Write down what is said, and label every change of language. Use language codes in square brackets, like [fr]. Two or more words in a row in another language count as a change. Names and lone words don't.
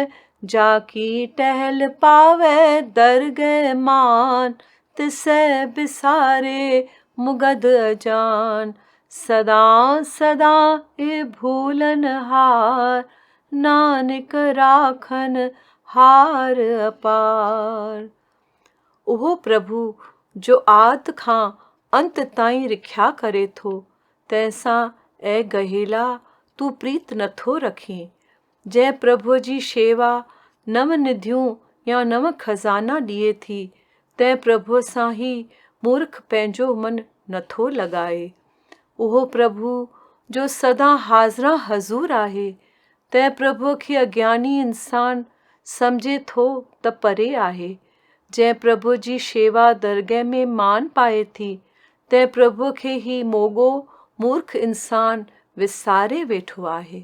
[pa] ਜਾਕੀ ਟਹਲ ਪਾਵੇ ਦਰਗਹ ਮਾਨ, ਤਿਸੇ ਬਿਸਾਰੇ ਮੁਗਦ ਅਜਾਨ। ਸਦਾ ਸਦਾ ਏ ਭੂਲਨ ਹਾਰ, ਨਾਨਕ ਰਾਖਨ ਹਾਰ ਅਪਾਰ। [sd] ओह प्रभु जो आद खां अंत ताईं रिख्या करे थो, तैसां ए गहेला तू प्रीत नथो रखे। जै प्रभु जी शेवा नव निधियूं या नव खजाना ॾिए थी, तंहिं प्रभु सां ही मूर्ख पंहिंजो मन नथो लॻाए। उहो प्रभु जो सदा हाज़िरा हज़ूर आहे, तंहिं प्रभु खे अज्ञानी इंसान सम्झे थो त परे आहे। जंहिं प्रभु जी शेवा दरगह में मान पाए थी, तंहिं प्रभु खे ही मोगो मूर्ख इंसान विसारे वेठो आहे।